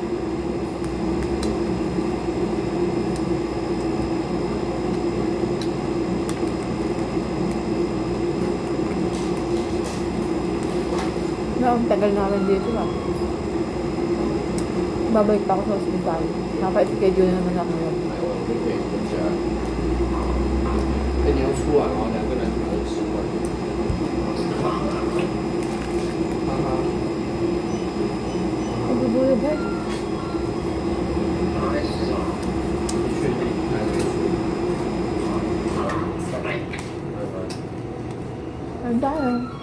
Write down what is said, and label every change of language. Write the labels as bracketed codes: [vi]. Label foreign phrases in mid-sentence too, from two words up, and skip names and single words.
[tl] Ang tagal namin dito ba? Babalik pa ako sa hospital. Napa-schedule na naman ako yun. [zh] 你要出来哦，2个人还是10块。 [tl] Nagugulo guys. Ang dami.